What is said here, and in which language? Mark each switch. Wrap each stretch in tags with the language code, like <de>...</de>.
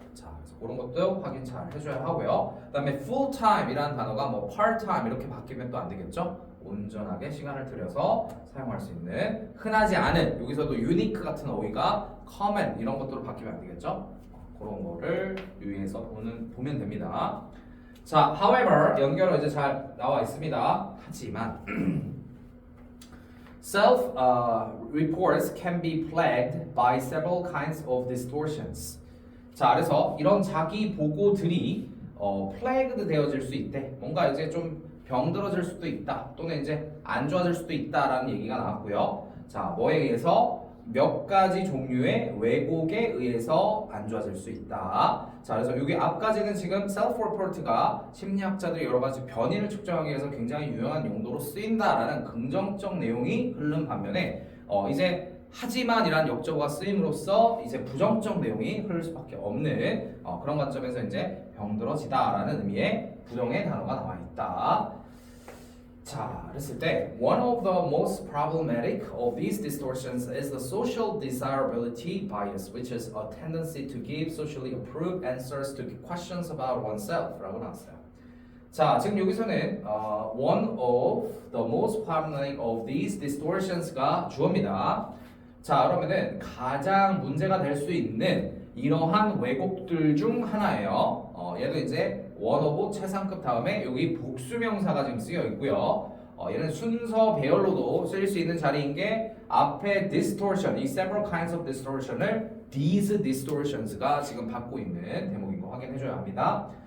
<ko>자, 그래서 그런 것도 확인 잘 해줘야 하고요. 그다음에 full time이라는 단어가 뭐 part time 이렇게 바뀌면 또 안 되겠죠. 온전하게 시간을 들여서 사용할 수 있는 흔하지 않은 여기서도 unique 같은 어휘가 common 이런 것들로 바뀌면 안 되겠죠. 그런 거를 유의해서 보면 됩니다. 자, however 연결어 이제 잘 나와 있습니다. 하지만</ko> <en>self-reports can be plagued by several kinds of distortions.</en> <ko>자, 그래서 이런 자기 보고들이 plagued 되어질 수 있대. 뭔가 이제 좀 병들어질 수도 있다. 또는 이제 안 좋아질 수도 있다라는 얘기가 나왔고요. 자, 뭐에 의해서? 몇 가지 종류의 왜곡에 의해서 안 좋아질 수 있다. 자, 그래서 여기 앞까지는 지금 self-report가 심리학자들이 여러 가지 변이를 측정하기 위해서 굉장히 유용한 용도로 쓰인다라는 긍정적 내용이 흐르는 반면에 이제 하지만이란 역적어가 쓰임으로써 이제 부정적 내용이 흐를 수밖에 없는 그런 관점에서 이제 병들어지다라는 의미의 부정의 단어가 나와 있다. 자, 그랬을 때</ko> <en>one of the most problematic of these distortions is the social desirability bias, which is a tendency to give socially approved answers to questions about oneself</en> <ko>라고 나왔어요. 자, 지금 여기서는</ko> <en>one of the most problematic of these distortions가</en> <ko>주어입니다. 자, 그러면은 가장 문제가 될 수 있는 이러한 왜곡들 중 하나예요. 얘도 이제 one of 최상급 다음에 여기 복수명사가 지금 쓰여 있고요. 얘는 순서 배열로도 쓰일 수 있는 자리인 게 앞에 distortion, 이</ko> <en>several kinds of distortion</en> <ko>을 these distortions가 지금 받고 있는 대목인 거 확인해줘야 합니다.</ko>